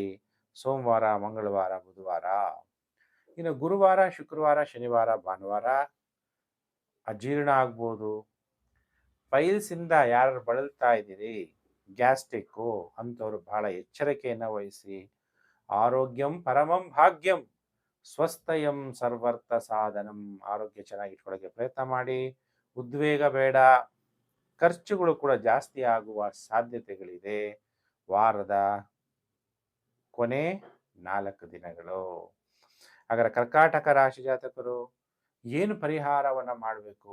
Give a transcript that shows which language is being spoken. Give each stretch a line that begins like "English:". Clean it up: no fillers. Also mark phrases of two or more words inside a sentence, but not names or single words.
Kannada: ಸೋಮವಾರ, ಮಂಗಳವಾರ, ಬುಧವಾರ. ಇನ್ನು ಗುರುವಾರ, ಶುಕ್ರವಾರ, ಶನಿವಾರ, ಭಾನುವಾರ ಅಜೀರ್ಣ ಆಗ್ಬೋದು. ಪೈಲ್ಸಿಂದ ಯಾರು ಬಳಲ್ತಾ ಇದ್ದೀರಿ, ಗ್ಯಾಸ್ಟ್ರಿಕ್ಕು ಅಂಥವ್ರು ಬಹಳ ಎಚ್ಚರಿಕೆಯನ್ನು ವಹಿಸಿ.
Sanskrit: ಆರೋಗ್ಯಂ ಪರಮಂ ಭಾಗ್ಯಂ ಸ್ವಸ್ಥಯಂ ಸರ್ವರ್ಥ ಸಾಧನಂ.
Kannada: ಆರೋಗ್ಯ ಚೆನ್ನಾಗಿ ಇಟ್ಕೊಳ್ಳೋಕ್ಕೆ ಪ್ರಯತ್ನ ಮಾಡಿ. ಉದ್ವೇಗ ಬೇಡ. ಖರ್ಚುಗಳು ಕೂಡ ಜಾಸ್ತಿ ಆಗುವ ಸಾಧ್ಯತೆಗಳಿದೆ ವಾರದ ಕೊನೆ 4 ದಿನಗಳು. ಹಾಗಾದರೆ ಕರ್ಕಾಟಕ ರಾಶಿ ಜಾತಕರು ಏನು ಪರಿಹಾರವನ್ನು ಮಾಡಬೇಕು?